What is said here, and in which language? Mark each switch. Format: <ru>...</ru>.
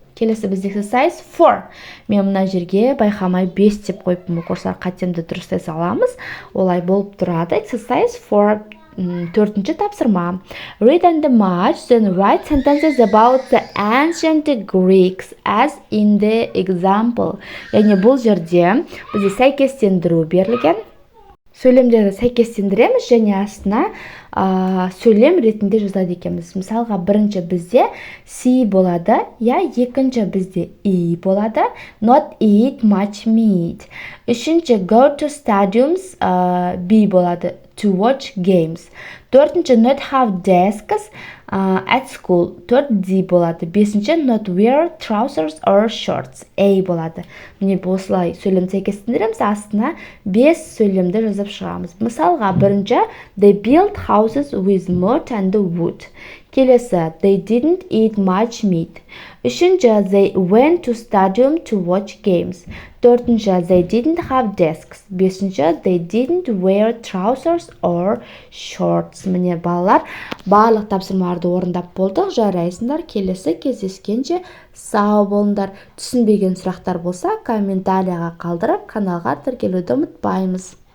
<kk>Келесі бізде exercise 4. Мен мына жерге байқамай 5 деп қойыппын, оқушылар, қатемді дұрыстай саламыз. Олай болып тұрады. Exercise 4. Төртінші тапсырма.</kk> <en>Read and match, then write sentences about the ancient Greeks as in the example.</en> <kk>Яғни бұл жерде бізде сәйкестендіру берілген. Сөйлемдерді сәйкестендіреміз және астына сөйлем ретінде жазады екенбіз. Мысалға, бірінші бізде C болады, екінші бізде E болады.</kk> <en>Not eat much meat.</en> <kk>Үшінші</kk> <en>go to stadiums,</en> <kk>B болады.</kk> <en>To watch games.</en> <kk>Төртінші</kk> <en>not have desks at school.</en> <kk>4D болады. Бесінші</kk> <en>not wear trousers or shorts.</en> <kk>A болады. Міне осылай сөйлем сәйкестендіреміз, астына 5 сөйлемді жазып шығамыз. Мысалға, бірінші</kk> <en>they built house houses with mud and wood. Келесі, they didn't eat much meat.</en> <kk>Үшінші,</kk> <en>they went to stadium to watch games.</en> <kk>Төртінші,</kk> <en>they didn't have desks.</en> <kk>Бесінші,</kk> <en>they didn't wear trousers or shorts.</en> <kk>Міне балалар, барлық тапсырмаларды орындап болдық. Жарайсыңдар, келесі кездескенше сау болыңдар. Түсінбеген сұрақтар болса, комментарияға қалдырып, каналға тіркелуді ұмытпаймыз.</kk>